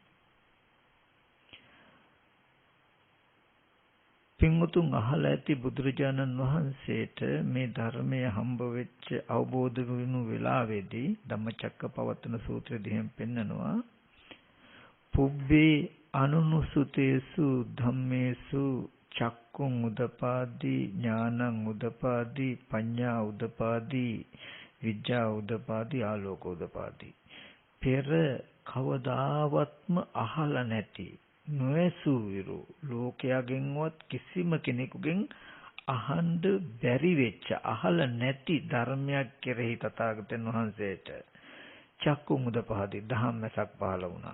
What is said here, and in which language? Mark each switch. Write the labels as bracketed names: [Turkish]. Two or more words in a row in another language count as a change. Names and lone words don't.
[Sinhala] පින්වතුන් අහලා ඇති බුදුරජාණන් වහන්සේට මේ ධර්මය හම්බ වෙච්ච අවබෝධ වුණු වෙලාවේදී ධම්මචක්කපවත්තන සූත්‍රයේදී එහෙම පෙන්නනවා. [Pali] පුබ්බේ අනුනුසුතේසු ධම්මේසු චක්කුං උදපාදී ඥානං උදපාදී පඤ්ඤා උදපාදී විද්‍යා උදපාදී ආලෝක උදපාදී. [Sinhala] පෙර කවදාවත්ම අහලා නැති නොඇසූ විරු ලෝකයාගෙන්වත් කිසිම කෙනෙකුගෙන් අහන්න බැරි වෙච්ච අහලා නැති ධර්මයක් කෙරෙහි තථාගතයන් වහන්සේට [Pali] චක්කුං උදපාදී [Sinhala] ධම්මසක් පහළ වුණා.